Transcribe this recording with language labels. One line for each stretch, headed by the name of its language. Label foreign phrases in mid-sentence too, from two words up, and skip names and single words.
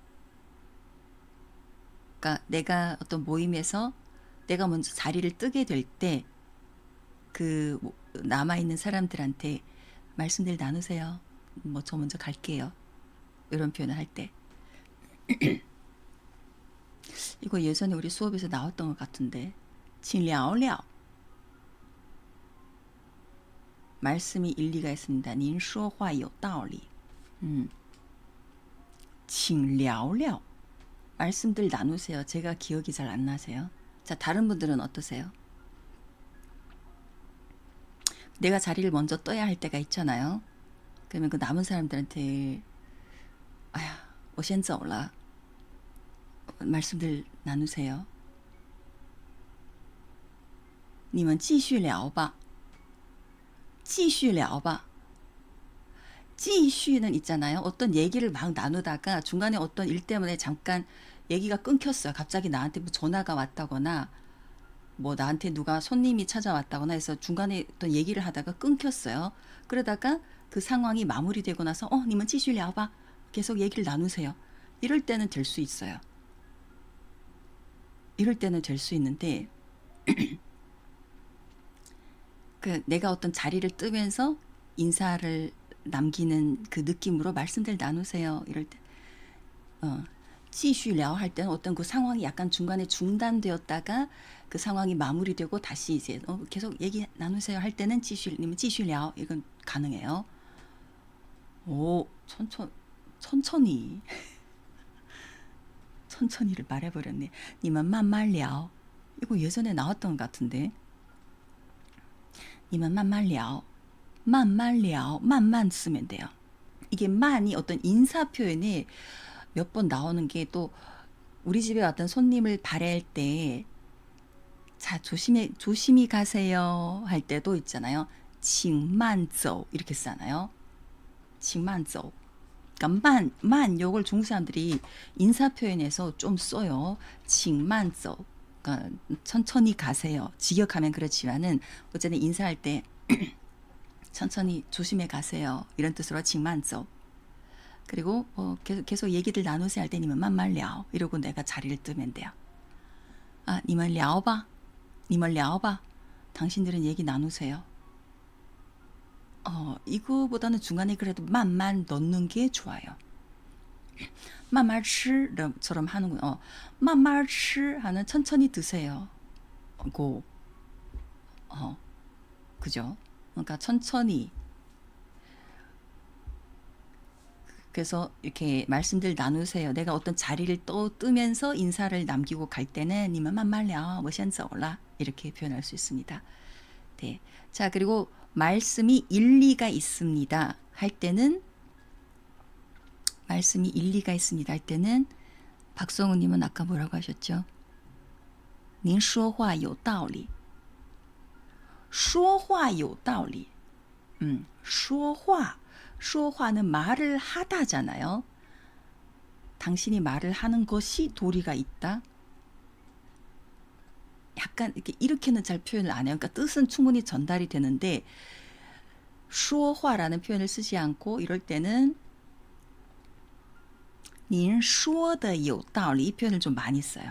Korean: 그러니까 내가 어떤 모임에서 내가 먼저 자리를 뜨게 될 때 그 남아있는 사람들한테 말씀들 나누세요. 뭐 저 먼저 갈게요. 이런 표현을 할 때. 이거 예전에 우리 수업에서 나왔던 것 같은데.
Chinese: 请聊聊.
Korean: 말씀이 일리가 있습니다.
Chinese: 您说话有道理. 请聊聊.
Korean: 말씀들 나누세요. 제가 기억이 잘 안 나세요? 자, 다른 분들은 어떠세요? 내가 자리를 먼저 떠야 할 때가 있잖아요. 그러면 그 남은 사람들한테
Chinese: 哎呀,我先走了.
Korean: 말씀들 나누세요.
Chinese: 你们继续聊吧. 继续聊吧. 继续
Korean: 는 있잖아요. 어떤 얘기를 막 나누다가 중간에 어떤 일 때문에 잠깐 얘기가 끊겼어요. 갑자기 나한테 뭐 전화가 왔다거나 뭐 나한테 누가 손님이 찾아왔다거나 해서 중간에 어떤 얘기를 하다가 끊겼어요. 그러다가 그 상황이 마무리되고 나서
Chinese: 你们继续聊吧.
Korean: 계속 얘기를 나누세요. 이럴 때는 될 수 있어요. 이럴 때는 될 수 있는데 그 내가 어떤 자리를 뜨면서 인사를 남기는 그 느낌으로 말씀들 나누세요. 이럴 때
Chinese: 继续聊
Korean: 할 때는 어떤 그 상황이 약간 중간에 중단되었다가 그 상황이 마무리되고 다시 이제 계속 얘기 나누세요 할 때는 继续,
Chinese: 你们继续聊
Korean: 이건 가능해요. 오, 천천히 천천히를 말해버렸네.
Chinese: 你们慢慢聊.
Korean: 이거 예전에 나왔던 것 같은데.
Chinese: 你们慢慢聊. 慢慢聊.
Korean: 慢慢 쓰면 돼요. 이게 만이 어떤 인사 표현에 몇 번 나오는 게 또 우리 집에 왔던 손님을 발해할 때 자, 조심히 가세요 할 때도 있잖아요.
Chinese: 请慢走
Korean: 이렇게 쓰잖아요.
Chinese: 请慢走.
Korean: 그러니까 만 요걸 중국 사람들이 인사 표현에서 좀 써요.
Chinese: 请慢走.
Korean: 그러니까 천천히 가세요. 직역하면 그렇지만은 어쨌든 인사할 때 천천히 조심해 가세요. 이런 뜻으로
Chinese: 请慢走.
Korean: 그리고 계속 얘기들 나누세요 할 때
Chinese: 你们慢慢聊
Korean: 이러고 내가 자리를 뜨면 돼요.
Chinese: 你们聊吧. 你们聊吧.
Korean: 당신들은 얘기 나누세요. 이거보다는 중간에 그래도 만만 넣는 게 좋아요.
Chinese: 慢慢吃
Korean: 처럼 하는군요.
Chinese: 慢慢吃
Korean: 하는 천천히 드세요. 고. 그죠? 그러니까 천천히. 그래서 이렇게 말씀들 나누세요. 내가 어떤 자리를 뜨면서 인사를 남기고 갈 때는
Chinese: 你们慢慢聊,我先走了.
Korean: 이렇게 표현할 수 있습니다. 네. 자, 그리고 말씀이 일리가 있습니다 할 때는 말씀이 일리가 있습니다 할 때는 박성우 님은 아까 뭐라고 하셨죠?
Chinese: 您说话有道理. 说话有道理.
Korean: 说话. 说话는 말을 하다잖아요. 당신이 말을 하는 것이 도리가 있다. 약간 이렇게는 잘 표현을 안 해요. 그러니까 뜻은 충분히 전달이 되는데 说话 라는 표현을 쓰지 않고 이럴 때는
Chinese: 您说的有道理
Korean: 이 표현을 좀 많이 써요.